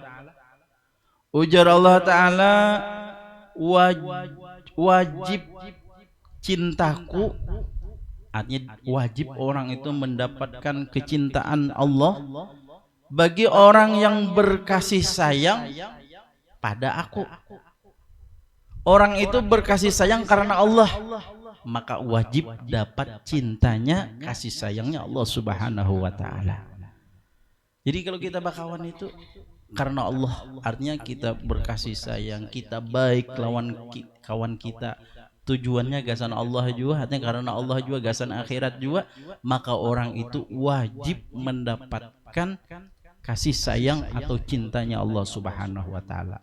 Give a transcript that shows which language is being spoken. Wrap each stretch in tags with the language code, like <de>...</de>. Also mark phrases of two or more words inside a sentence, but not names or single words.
<id>Ujar Allah Ta'ala, wajib cintaku, artinya wajib orang itu mendapatkan kecintaan Allah bagi orang yang berkasih sayang pada aku. Orang itu berkasih sayang karena Allah, maka wajib dapat cintanya, kasih sayangnya Allah</id> <ar>Subhanahu wa Ta'ala.</ar> <id>Jadi kalau kita bakawan itu karena Allah, artinya kita berkasih sayang, kita baik lawan kawan kita, tujuannya gasan Allah juga, artinya karena Allah juga gasan akhirat juga, maka orang itu wajib mendapatkan kasih sayang atau cintanya Allah</id> <ar>Subhanahu wa Ta'ala.</ar>